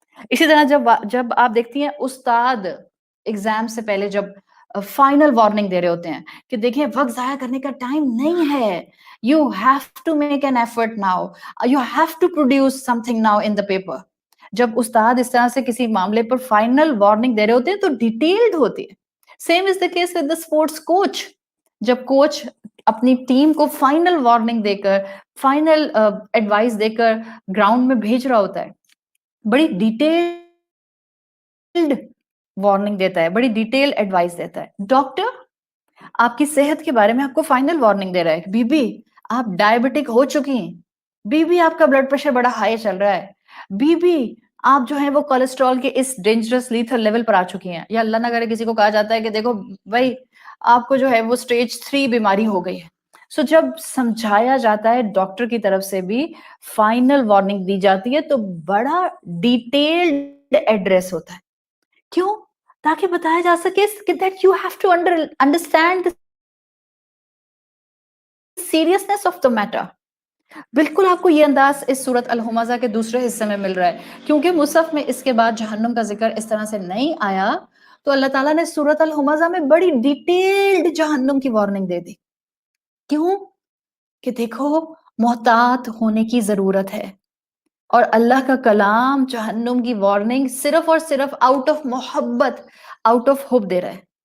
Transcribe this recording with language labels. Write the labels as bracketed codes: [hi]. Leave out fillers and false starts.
[ur] اسی طرح جب آپ دیکھتی ہیں استاد ایگزام سے پہلے جب فائنل وارننگ دے رہے ہوتے ہیں کہ دیکھیں وقت ضائع کرنے کا ٹائم نہیں ہے، [en] You have to make an effort now, you have to produce something now in the paper. [ur] جب استاد اس طرح سے کسی معاملے پر فائنل وارننگ دے رہے ہوتے ہیں تو ڈیٹیلڈ ہوتی ہے. [en] Same is the case with the sports coach. [ur] جب کوچ اپنی ٹیم کو فائنل وارننگ دے کر، فائنل ایڈوائس دے کر گراؤنڈ میں بھیج رہا ہوتا ہے، بڑی ڈیٹیلڈ وارننگ دیتا ہے، بڑی ڈیٹیل ایڈوائس دیتا ہے. ڈاکٹر آپ کی صحت کے بارے میں آپ کو فائنل وارننگ دے رہا ہے، بی بی آپ ڈائبٹک ہو چکی ہیں، بی بی آپ کا بلڈ پریشر بڑا ہائی چل رہا ہے، بی بی آپ جو ہے وہ کولیسٹرول کے اس ڈینجرس لیتھل لیول پر آ چکی ہیں. یا اللہ نہ کرے کسی کو کہا جاتا ہے کہ دیکھو بھائی آپ کو جو ہے وہ سٹیج 3 بیماری ہو گئی ہے. سو جب سمجھایا جاتا ہے ڈاکٹر کی طرف سے بھی فائنل وارننگ دی جاتی ہے تو بڑا ڈیٹیلڈ ایڈریس ہوتا ہے. کیوں؟ تاکہ بتایا جا سکے کہ [en] that you have to understand the seriousness of the matter. [ur] بالکل آپ کو یہ انداز اس سورت الہمزہ کے دوسرے حصے میں مل رہا ہے کیونکہ مصحف میں اس کے بعد جہنم کا ذکر اس طرح سے نہیں آیا، تو اللہ تعالیٰ نے سورت الہمزہ میں بڑی ڈیٹیلڈ جہنم کی وارننگ دے دی. کیوں؟ کہ دیکھو محتاط ہونے کی ضرورت ہے، اور اللہ کا کلام جہنم کی وارننگ صرف اور صرف آؤٹ آف محبت، آؤٹ آف ہوپ دے رہا ہے.